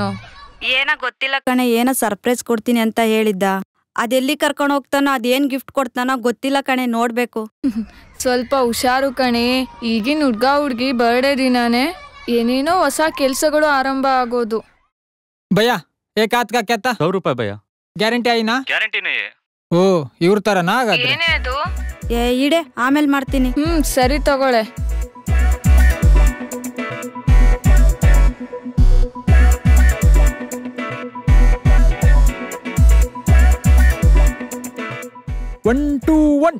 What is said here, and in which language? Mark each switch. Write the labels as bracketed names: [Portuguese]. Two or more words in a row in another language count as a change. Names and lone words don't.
[Kannada] ಏನ ಗೊತ್ತಿಲ್ಲ ಕಣೆ, ಏನೋ ಸರ್ಪ್ರೈಸ್ ಕೊಡ್ತೀನಿ ಅಂತ ಹೇಳಿದ್ದ. ಅದೆಲ್ಲಿ ಕರ್ಕೊಂಡು ಹೋಗ್ತಾನೋ, ಅದೇನ್ ಗಿಫ್ಟ್ ಕೊಡ್ತಾನೋ ಗೊತ್ತಿಲ್ಲ ಕಣೆ, ನೋಡ್ಬೇಕು. ಸ್ವಲ್ಪ ಹುಷಾರು ಕಣೆ, ಈಗಿನ ಹುಡ್ಗಿ ಬರ್ಡೇ ದಿನಾನೇ ಏನೇನೋ ಹೊಸ ಕೆಲ್ಸಗಳು ಆರಂಭ ಆಗೋದು. [Hindi] ಭಯ್ಯ एक हाथ का क्या था? 100 रुपए भैया। गारंटी आई ना? गारंटी नहीं है। ओ इवर तरह ना [Kannada] ಏನೇ ಅದು? ಇಡೆ ಆಮೇಲೆ ಮಾಡ್ತೀನಿ. ಸರಿ ತಗೊಳ್ಳೆ. [English] one two one.